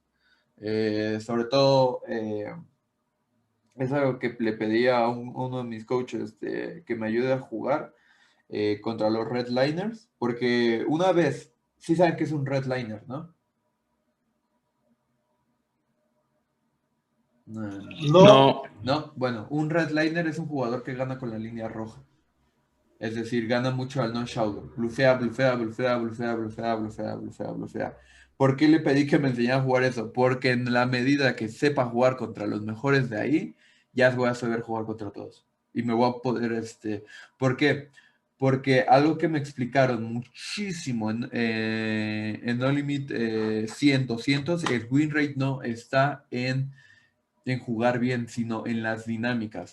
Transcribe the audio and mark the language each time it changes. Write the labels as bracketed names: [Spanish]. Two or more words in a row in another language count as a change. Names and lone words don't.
[Spanish] Sobre todo, es algo que le pedí a uno de mis coaches que me ayude a jugar contra los redliners, porque una vez, sí saben que es un redliner, ¿no? No, No, bueno, un redliner es un jugador que gana con la línea roja. Es decir, gana mucho al no-showdown. Blufea, blufea, blufea, blufea, blufea, blufea, blufea, blufea. ¿Por qué le pedí que me enseñara a jugar eso? Porque en la medida que sepa jugar contra los mejores de ahí, ya voy a saber jugar contra todos. Y me voy a poder, ¿por qué? Porque algo que me explicaron muchísimo en No Limit 100, 200, el [English] win rate [Spanish] no está en jugar bien, sino en las dinámicas.